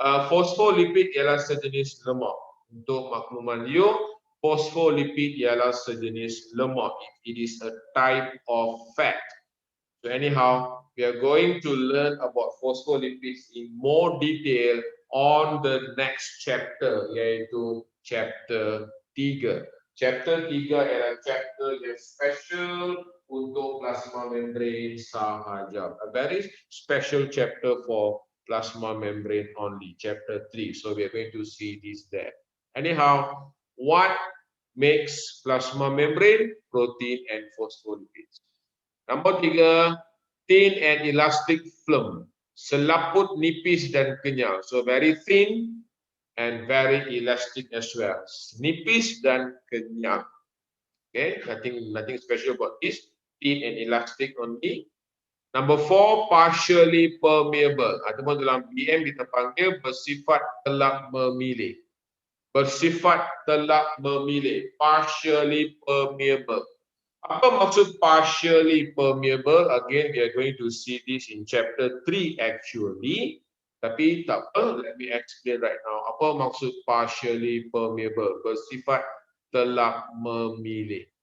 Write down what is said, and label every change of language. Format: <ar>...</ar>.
<ms>Phospholipid ialah sejenis lemak. Untuk makluman you, phospholipid ialah sejenis lemak.</ms> <en>It is a type of fat. So anyhow, we are going to learn about phospholipids in more detail on the next chapter, yaitu chapter 3.</en> <ms>Chapter 3 ialah chapter yang special untuk plasma membrane sahaja.</ms> <en>A very special chapter for plasma membrane only, chapter 3. So we are going to see this there. Anyhow, what makes plasma membrane? Protein and phospholipids. Nombor 3, thin and elastic film.</en> <ms>Selaput, nipis dan kenyal.</ms> <en>So very thin and very elastic as well.</en> <ms>Nipis dan kenyal.</ms> <en>Okay, nothing special about this. Thin and elastic only. Number 4, partially permeable.</en> <ms>Ataupun dalam BM kita panggil bersifat telak memilih. Bersifat telak memilih. Partially permeable. Apa maksud partially permeable?</ms> <en>Again, we are going to see this in chapter 3 actually.</en> <ms>Tapi tak apa,</ms> <en>let me explain right now.</en> <ms>Apa maksud partially permeable? Bersifat telak memilih.</ms>